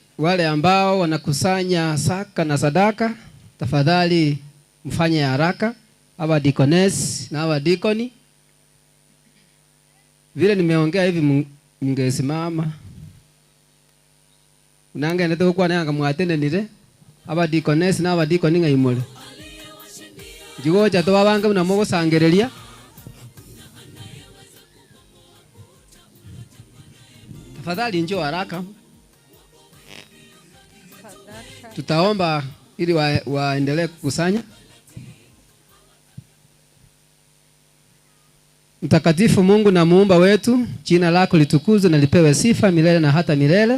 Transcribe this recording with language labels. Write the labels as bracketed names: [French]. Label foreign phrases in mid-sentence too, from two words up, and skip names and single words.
[Swahili] Wale ambao wanakusanya saka na sadaka, tafadhali mfanye haraka. Aba deaconess na aba deaconi, vile nimeongea hivi mngesimama. [Gusii] Unanga ndio kwa nanga mwatene nire. Aba deaconess na aba deaconi ngaimole. Jigoja to babanga na mogo sangerelia. [Swahili] Tafadhali njoo haraka. Tutaomba ili waendelee kukusanya. Mtakatifu Mungu na muumba wetu, jina lako litukuzwe na lipewe sifa milele na hata milele.